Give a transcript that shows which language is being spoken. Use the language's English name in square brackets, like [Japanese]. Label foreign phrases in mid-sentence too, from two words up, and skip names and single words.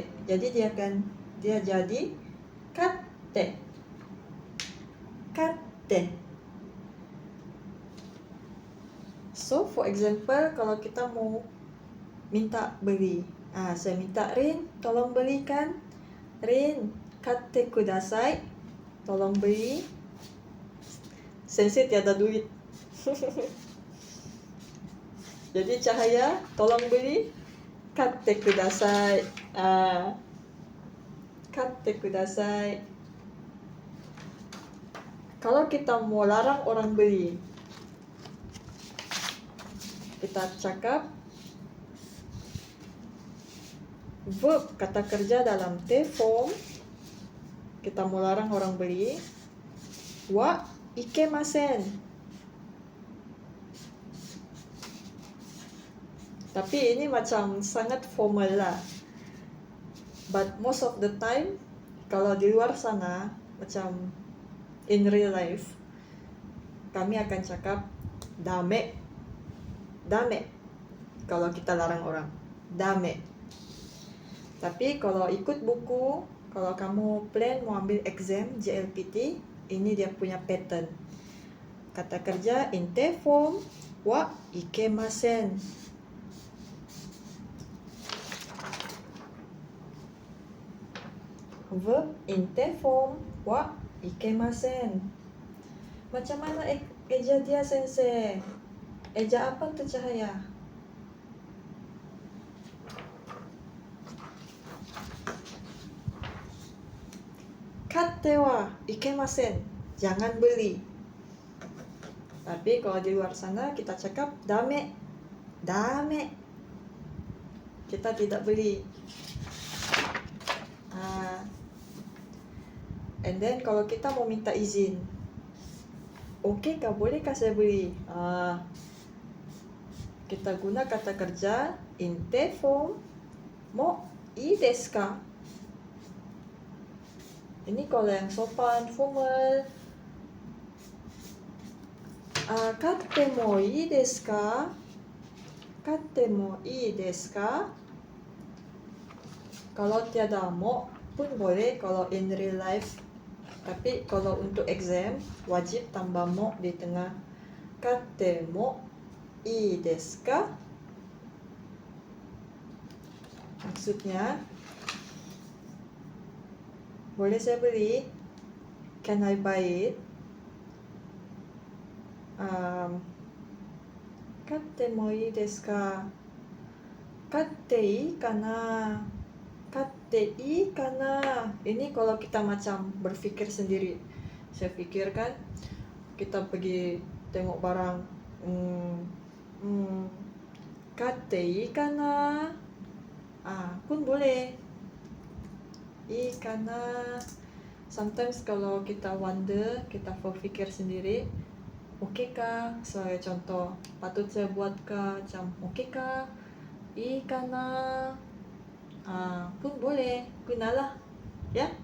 [Malay] Jadi dia jadi kate. Kate. [English] So, for example, [Malay] kalau kita mau minta beli, saya minta Rin, tolong belikan. [Japanese] Rin, katte kudasai. [Malay] Tolong beli. Sensei tiada duit. Jadi Cahaya, tolong beri [Japanese] katte kudasai. Katte kudasai. [Malay] Kalau kita mau larang orang beli, kita cakap verb kata kerja dalam [English] T form. [Malay] Kita mau larang orang beli, [Japanese] wa ikemasen. [Malay] Tapi ini macam sangat formal lah. [English] But most of the time, [Malay] kalau di luar sana, macam [English] in real life, [Malay] kami akan cakap dame. Dame. Kalau kita larang orang, dame. Tapi kalau ikut buku, kalau kamu plan mau ambil exam JLPT, ini dia punya pattern. Kata kerja [English] in T form, [Japanese] wa ikemasen. [English] Verb in T form, [Japanese] wa ikemasen. [Malay] Macam mana eja dia, Sensei? Eja apa tu Cahaya? [Japanese] Katte wa ikemasen. [Malay] Jangan beli. Tapi kalau di luar sana kita cakap dame. Dame. Kita tidak beli. [English] And then [Malay] kalau kita mau minta izin, okey kah, bolehkah saya beli? Kita guna kata kerja [English] in T form, [Japanese] mo ii desu ka? [Malay] Ini kalau yang sopan, formal. [Japanese] Katte mo ii desu ka? Katte mo ii desu ka? [Malay] Kalau tiada mo pun boleh kalau [English] in real life. [Malay] Tapi kalau untuk exam, wajib tambah mo di tengah. [Japanese] Katte mo ii desu ka? [Malay] Maksudnya, boleh saya beli? [English] Can I buy it? [Japanese] Katte mo ii desu ka? Katte ii kana? Katte ii kana? [Malay] Ini kalau kita macam berfikir sendiri. Saya fikirkan, kita pergi tengok barang. [Japanese] Katte ii kana? [Malay] Pun boleh. [Japanese] Ii kana? [Malay] Sometimes kalau kita wonder, kita berfikir sendiri, okey kah? Sebagai contoh, patut saya buatkah? Macam, okey kah? [Japanese] Ii kana? [Malay] Pun boleh, gunalah. Ya.